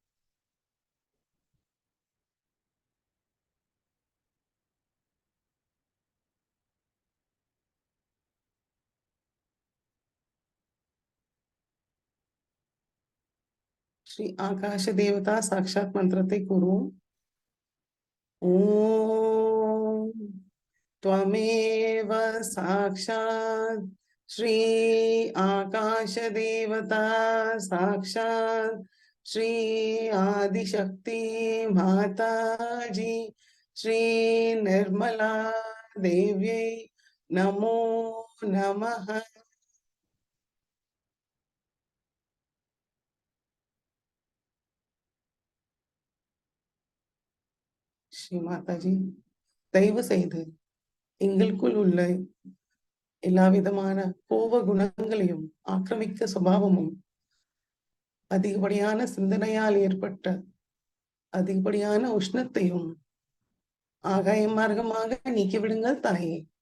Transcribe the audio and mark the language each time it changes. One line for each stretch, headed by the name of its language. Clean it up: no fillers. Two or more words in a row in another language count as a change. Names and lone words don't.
Tamil: ஸ்ரீ ஆகாஷ தேவதா சாக்ஷாத் மந்திரத்தை கூறுவோம்.
Sanskrit: ஓம் त्वमेव साक्षात् श्री आकाश देवता साक्षात् श्री आदिशक्ति माताजी श्री निर्मला देव्यै नमो नमः।
Tamil: ஸ்ரீ மாதாஜி, தயவு செய்து எங்களுக்குள் உள்ள எல்லா விதமான கோப குணங்களையும் ஆக்கிரமிக்க சுபாவமும் அதிகப்படியான சிந்தனையால் ஏற்பட்ட அதிகப்படியான உஷ்ணத்தையும் ஆகாய மார்க்கமாக நீக்கிவிடுங்கள் தாயே.